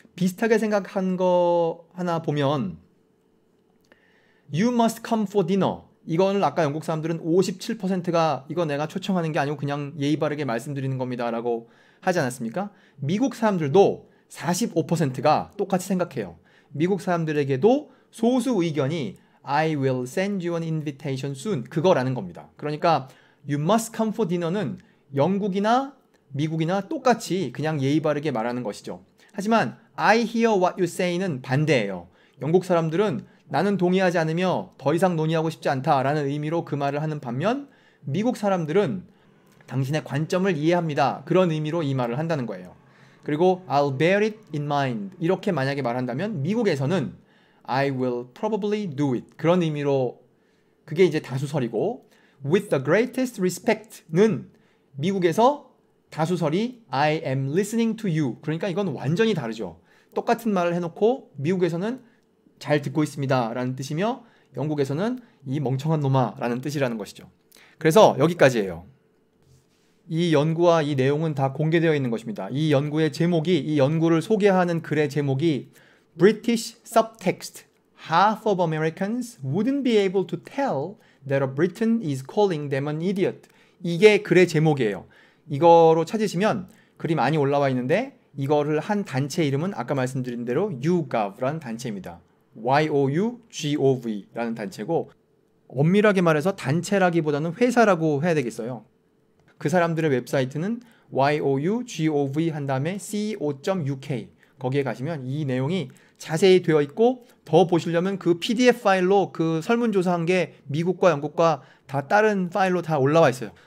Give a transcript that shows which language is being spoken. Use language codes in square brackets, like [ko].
[ko] 비슷하게 생각한 거 하나 보면 [en] You must come for dinner. [ko] 이거는 아까 영국 사람들은 57%가 이거 내가 초청하는 게 아니고 그냥 예의 바르게 말씀드리는 겁니다 라고 하지 않았습니까? 미국 사람들도 45%가 똑같이 생각해요. 미국 사람들에게도 소수 의견이 [en] I will send you an invitation soon [ko] 그거라는 겁니다. 그러니까 [en] You must come for dinner [ko] 는 영국이나 미국이나 똑같이 그냥 예의 바르게 말하는 것이죠. 하지만 [en] I hear what you say [ko] 는 반대예요. 영국 사람들은 나는 동의하지 않으며 더 이상 논의하고 싶지 않다라는 의미로 그 말을 하는 반면 미국 사람들은 당신의 관점을 이해합니다. 그런 의미로 이 말을 한다는 거예요. 그리고 [en] I'll bear it in mind [ko] 이렇게 만약에 말한다면 미국에서는 [en] I will probably do it [ko] 그런 의미로 그게 이제 다수설이고 [en] with the greatest respect [ko] 는 미국에서 다수설이 [en] I am listening to you [ko] 그러니까 이건 완전히 다르죠. 똑같은 말을 해놓고 미국에서는 잘 듣고 있습니다 라는 뜻이며 영국에서는 이 멍청한 놈아 라는 뜻이라는 것이죠. 그래서 여기까지예요. 이 연구와 이 내용은 다 공개되어 있는 것입니다. 이 연구의 제목이 이 연구를 소개하는 글의 제목이 [en] British Subtext Half of Americans wouldn't be able to tell that a Briton is calling them an idiot [ko] 이게 글의 제목이에요. 이거로 찾으시면 글이 많이 올라와 있는데 이거를 한 단체 이름은 아까 말씀드린 대로 YouGov라는 단체입니다. YOUGOV라는 단체고 엄밀하게 말해서 단체라기보다는 회사라고 해야 되겠어요. 그 사람들의 웹사이트는 YOUGOV 한 다음에 co.uk 거기에 가시면 이 내용이 자세히 되어 있고 더 보시려면 그 PDF 파일로 그 설문조사한 게 미국과 영국과 다 다른 파일로 다 올라와 있어요.